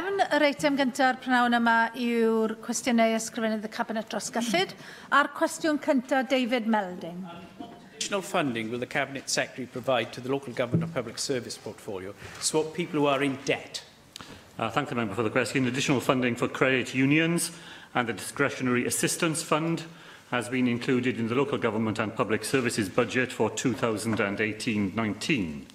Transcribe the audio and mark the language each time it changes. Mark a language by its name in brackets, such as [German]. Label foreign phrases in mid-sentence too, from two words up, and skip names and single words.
[Welsh] yr eitem gyntaf prynawn yma yw'r cwestiynau ysgrifennydd y Cabinet dros gyllid. A'r cwestiwn cyntaf, David Melding. [English] Additional funding will the Cabinet Secretary provide to the Local Government and Public Service portfolio to support people who are in debt? Thank the member for the question. Additional funding for credit unions and the Discretionary Assistance Fund has been included in the Local Government and Public Services budget for 2018-19.